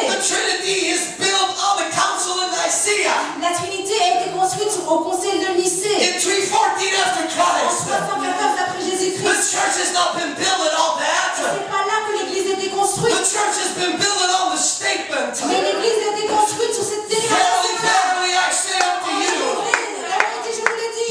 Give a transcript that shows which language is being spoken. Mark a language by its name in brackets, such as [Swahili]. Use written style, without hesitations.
[English] The Trinity is built on the Council of Nicaea [French] La Trinité a été construite au Conseil de Nicée. [English] in 314 after [French] En [English] Christ. [French] 314 après [English] The [French] Jésus-Christ. [English] church has not been built on all that. [French] C'est pas là que l'Église a été [English] The [French] construite. [English] church has been built on the statement. [French] Mais l'Église a été construite sur cette [English] Verily, [French] déclaration-là. [English] verily, I say unto you, [French] La vérité, je vous l'ai dit.